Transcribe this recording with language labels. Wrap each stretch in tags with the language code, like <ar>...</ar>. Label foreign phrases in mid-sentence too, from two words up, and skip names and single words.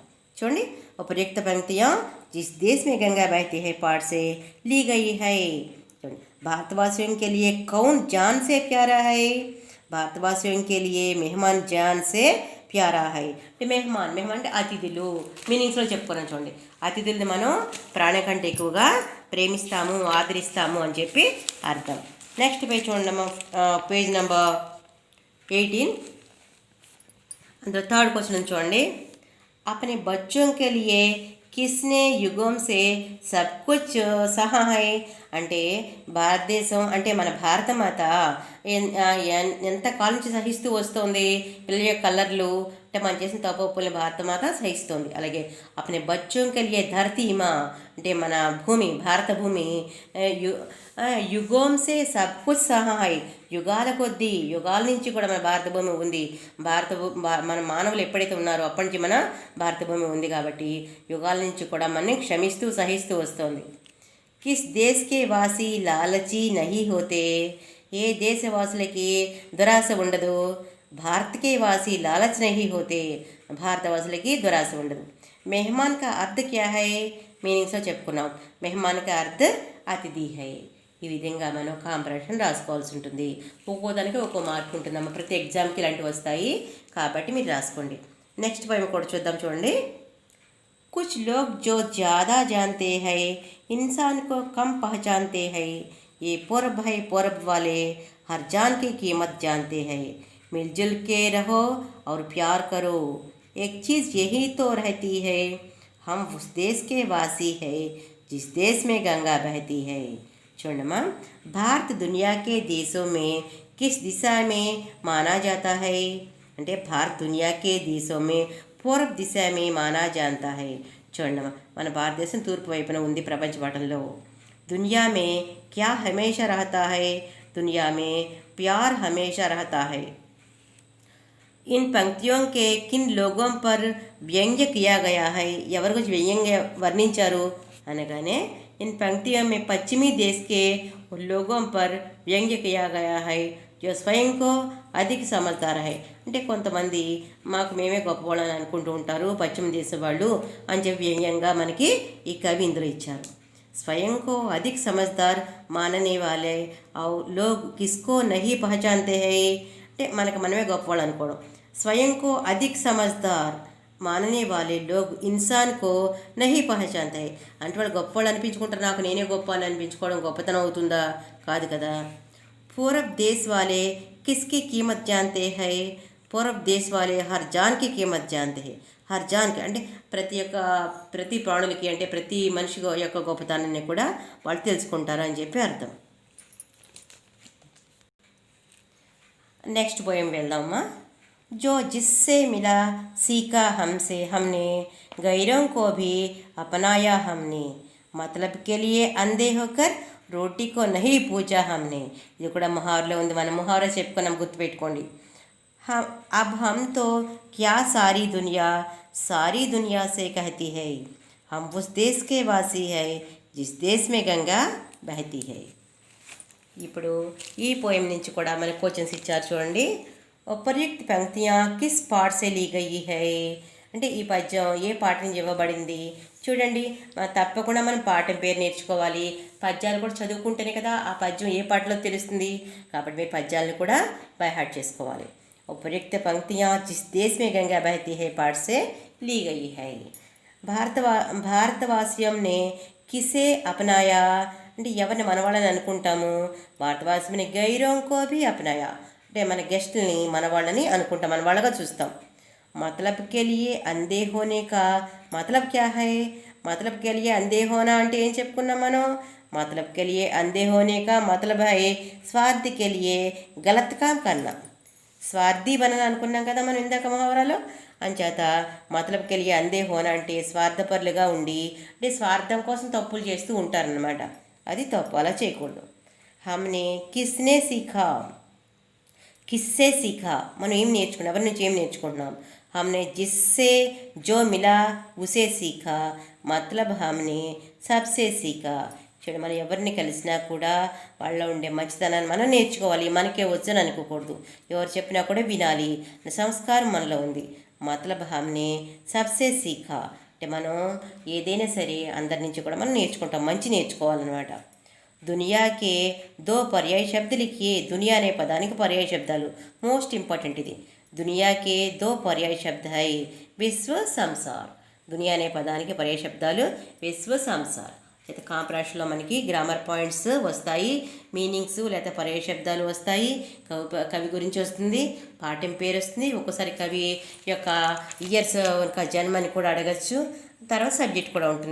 <hi>చూడండి, उपयुक्त पंक्तियां जिस देश में गंगा बहती है पार्ट से ली गई है. भारतवासियों के लिए कौन जान से प्यारा है. భారతవాసిयों के लिए मेहमान जान से प्यारा है.</hi> <te>అంటే మెహమాన్ అంటే అతిథులు మీనింగ్స్లో చెప్పుకున్నాం. చూడండి, అతిథుల్ని మనం ప్రాణం కంటే ఎక్కువగా ప్రేమిస్తాము, ఆదరిస్తాము అని చెప్పి అర్థం.</te> <en>next page చూడండి, page number 18.</en> <te>అందులో</te> <en>third question</en> <te>చూడండి.</te> <hi>अपने बच्चों के लिए किसने युगों से सब कुछ सहा है.</hi> <te>అంటే భారతదేశం అంటే మన భారతమాత ఎంత కాలం నుంచి సహిస్తూ వస్తుంది పిల్లల యొక్క కలర్లు, అంటే మనం చేసిన తప్పుల్ని భారతమాత సహిస్తుంది. అలాగే</te> <hi>अपने बच्चों के लिए धरती मा</hi> <te>అంటే మన భూమి, భారత భూమి</te> <hi>युगों से सब कुछ सहा है,</hi> <te>యుగాల కొద్దీ, యుగాల నుంచి కూడా మన భారత భూమి ఉంది. మన మానవులు ఎప్పుడైతే ఉన్నారో అప్పటి నుంచి మన భారత భూమి ఉంది కాబట్టి యుగాల నుంచి కూడా మనని క్షమిస్తూ సహిస్తూ వస్తుంది.</te> <hi>किस देश के वासी लालची नहीं होते.</hi> <te>ఏ దేశవాసులకి దురాశ ఉండదు.</te> <hi>भारत के वासी लालच नहीं होते,</hi> <te>భారతవాసులకి దురాశ ఉండదు.</te> <hi>मेहमान का अर्थ क्या है,</hi> <te>మీనింగ్స్లో చెప్పుకున్నాం.</te> <hi>मेहमान का अर्थ अतिथि है.</hi> <te>ఈ విధంగా మనం కాంప్రహెన్షన్ రాసుకోవాల్సి ఉంటుంది. ఒక్కో దానికి ఒక్కో మార్క్ ఉంటుందమ్మా, ప్రతి ఎగ్జామ్కి ఇలాంటివి వస్తాయి కాబట్టి మీరు రాసుకోండి. నెక్స్ట్ పోయి కూడా చూద్దాం. చూడండి,</te> <hi>कुछ लोग जो ज़्यादा जानते हैं इंसान को कम पहचानते हैं. ये पूर्व है पूर्व वाले हर जान की कीमत जानते हैं. मिलजुल के रहो और प्यार करो, एक चीज़ यही तो रहती है, हम उस देश के वासी है जिस देश में गंगा बहती है.</hi> <te>చూడమ్మా,</te> <hi>భారత్ दुनिया के देशों में किस दिशा में माना जाता है. అంటే భారత్ दुनिया के देशों में पूर्व दिशा में माना जाता है.</hi> <te>చూడండి, మన భారతదేశం తూర్పు వైపున ఉంది ప్రపంచ పటంలో.</te> <hi>दुनिया में क्या हमेशा रहता है, दुनिया में प्यार हमेशा रहता है. ఇన్ పంక్తియోं के किन लोगों पर व्यंग्य किया गया है.</hi> <te>ఎవరి గురించి వ్యంగ్యంగా వర్ణించారు అనగానే</te> <hi>इन पंक्तियों में पश्चिमी देश के लोगों पर व्यंग्य किया गया है जो स्वयं को अधिक समझदार है.</hi> <te>అంటే కొంతమంది మాకు మేమే గొప్పవాళ్ళని అనుకుంటూ ఉంటారు, పశ్చిమ దేశం వాళ్ళు అని చెప్పి వ్యంగ్యంగా మనకి ఈ కవి ఇందులో ఇచ్చారు.</te> <hi>स्वयं को अधिक समझदार मानने वाले और लोग किसको नहीं पहचानते हैं.</hi> <te>అంటే మనకు మనమే గొప్పవాళ్ళు అనుకోవడం.</te> <hi>स्वयं को अधिक समझदार मानने वाले लोग इंसान को नहीं पहचानते.</hi> <te>అంటే వాళ్ళు గొప్పవాళ్ళు అనిపించుకుంటారు, నాకు నేనే గొప్ప అని అనిపించుకోవడం గొప్పతనం అవుతుందా? కాదు కదా.</te> <hi>पूर्व देश वाले किसकी कीमत जानते हैं. पूर्व देश वाले हर जान की कीमत जानते हैं. हर जान की</hi> <te>అంటే ప్రతి ప్రాణులకి, అంటే ప్రతి మనిషి యొక్క గొప్పతనాన్ని కూడా వాళ్ళు తెలుసుకుంటారు అని చెప్పి అర్థం.</te> <en>next poem</en> <te>వెళ్దామా.</te> <hi>जो जिससे मिला सीखा हमसे हमने, गैरों को भी अपनाया हमने, मतलब के लिए अंधे होकर रोटी को नहीं पूजा हमने.</hi> <te>ఇది కూడా ముహావరలో ఉంది, మనం ముహావరా చెప్పుకున్నాం, గుర్తుపెట్టుకోండి.</te> <hi>अब हम तो क्या सारी दुनिया से कहती है, हम उस देश के वासी है जिस देश में गंगा बहती है.</hi> <te>ఇప్పుడు ఈ పోయం నుంచి కూడా మనకు క్వశ్చన్స్ ఇచ్చారు.</te> <hi>చూడండి, उपयुक्त पंक्तियाँ किस पार्ट से ली गई है.</hi> <te>అంటే ఈ పద్యం ఏ పాట నుంచి ఇవ్వబడింది. చూడండి, తప్పకుండా మనం పాఠం పేరు నేర్చుకోవాలి. పద్యాలు కూడా చదువుకుంటేనే కదా ఆ పద్యం ఏ పాటలో తెలుస్తుంది. కాబట్టి మీరు పద్యాలను కూడా</te> <en>by heart</en> <te>చేసుకోవాలి.</te> <hi>उपयुक्त पंक्तियाँ जिस देश में गंगा बहती है पाठ से ली गई है. भारतवासियों ने किसे अपनाया.</hi> <te>అంటే ఎవరిని మనవాళ్ళని అనుకుంటాము,</te> <hi>भारतवासियों गैरों को भी अपनाया.</hi> <te>అంటే మన గెస్టుల్ని మనవాళ్ళని అనుకుంటాం, మనవాళ్ళగా చూస్తాం.</te> <hi>मतलब के लिए अंधे होने का मतलब क्या है. मतलब के लिए अंधे होना</hi> <te>అంటే ఏం చెప్పుకున్నాం మనం?</te> <hi>मतलब के लिए अंधे होने का मतलब है स्वार्थ के लिए गलत काम करना. स्वार्थी बनना</hi> <te>అనుకున్నాం కదా మనం ఇందాక మహావరాలో. అంచేత</te> <hi>मतलब के लिए अंधे होना</hi> <te>అంటే స్వార్థపరులుగా ఉండి అంటే స్వార్థం కోసం తప్పులు చేస్తూ ఉంటారనమాట. అది తప్పు, అలా చేయకూడదు.</te> <hi>हमने किसने सीखा, किससे सीखा</hi> <te>మనం ఏం నేర్చుకున్నాం, ఎవరి నుంచి ఏం నేర్చుకుంటున్నాం?</te> <hi>हमने जिससे जो मिला उसे सीखा मतलब हमने सबसे सीखा.</hi> <te>చూడండి, మనం ఎవరిని కలిసినా కూడా వాళ్ళలో ఉండే మంచితనాన్ని మనం నేర్చుకోవాలి. మనకే వచ్చని అనుకోకూడదు, ఎవరు చెప్పినా కూడా వినాలి. సంస్కారం మనలో ఉంది.</te> <hi>मतलब हमने सबसे सीखा</hi> <te>అంటే మనం ఏదైనా సరే అందరి నుంచి కూడా మనం నేర్చుకుంటాం, మంచి నేర్చుకోవాలన్నమాట.</te> <hi>दुनिया के दो पर्याय शब्द लिखिए.</hi> <te>దునియా అనే పదానికి పర్యాయ శబ్దాలు</te> <en>most important.</en> <hi>ఇది दुनिया के दो पर्याय शब्द है विश्व संसार.</hi> <te>దునియా అనే పదానికి పర్యాయ శబ్దాలు</te> <hi>विश्व संसार.</hi> <te>అయితే కాంప్రాషన్లో మనకి</te> <en>grammar points</en> <te>వస్తాయి, మీనింగ్స్ లేదా పర్యాయ శబ్దాలు వస్తాయి, కవి గురించి వస్తుంది, పాఠ్యం పేరు వస్తుంది, ఒక్కోసారి కవి యొక్క ఇయర్స్ యొక్క జన్మని కూడా అడగచ్చు, తర్వాత సబ్జెక్ట్ కూడా ఉంటుంది.</te>